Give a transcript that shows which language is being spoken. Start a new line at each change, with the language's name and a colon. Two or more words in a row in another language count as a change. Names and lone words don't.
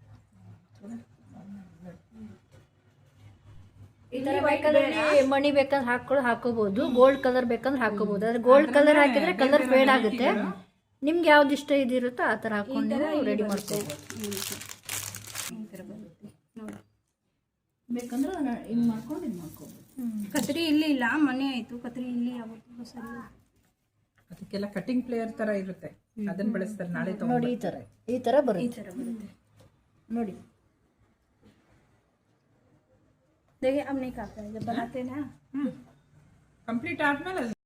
Kannada: ಈ ತರ ಬೇಕಾದ್ರೆ ಮಣಿ ಬೇಕಾದ್ರೆ ಹಾಕೋಬಹುದು
English: gold colour
Kannada: ಬೇಕಾದ್ರೆ ಹಾಕೋಬಹುದು ಆದ್ರೆ
English: gold colour
Kannada: ಹಾಕಿದ್ರೆ
English: colour fade
Kannada: ಆಗುತ್ತೆ ನಿಮ್ಗೆ ಯಾವ್ದು ಇಷ್ಟ ಇದಿರುತ್ತೋ ಆ ತರ ಹಾಕೊಂಡು ರೆಡಿ ಮಾಡ್ಕೋಬಹುದು ಬೇಕಂದ್ರೆ ಹಿಂಗ್ ಮಾಡ್ಕೊಂಡು ಇದು ಮಾಡ್ಕೋಬಹುದು ಕತ್ರಿ ಇಲ್ಲಿ ಇಲ್ಲ ಮನೆ ಆಯ್ತು ಕತ್ರಿ ಇಲ್ಲಿ ಆಗುತ್ತೆ ಸರಿ ಅದಕ್ಕೆಲ್ಲ
English: cutting plier
Kannada: ತರ ಇರುತ್ತೆ ಅದನ್ನ ಬಳಸ್ತಾರೆ ನಾಳೆ ನೋಡಿ ಈ ತರ ಬರುತ್ತೆ ನೋಡಿ
Hindi: देखिए अब नहीं काटता है जब बनाते ना
Kannada: ಕಂಪ್ಲೀಟ್ ಆದ್ಮೇಲೆ